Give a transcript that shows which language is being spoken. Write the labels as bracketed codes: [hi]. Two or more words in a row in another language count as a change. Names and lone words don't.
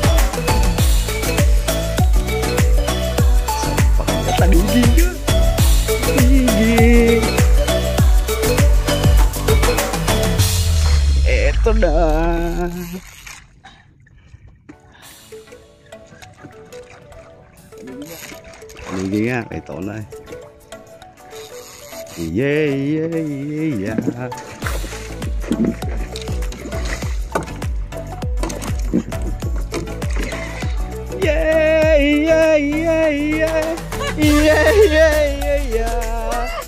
[tl] Tanigi ka. Tanigi. Eto na. Tanigi nga. Ito na eh. [en] Yeah, yeah, yeah, yeah. Yeah, yeah, yeah, yeah. Yeah, yeah, yeah, yeah.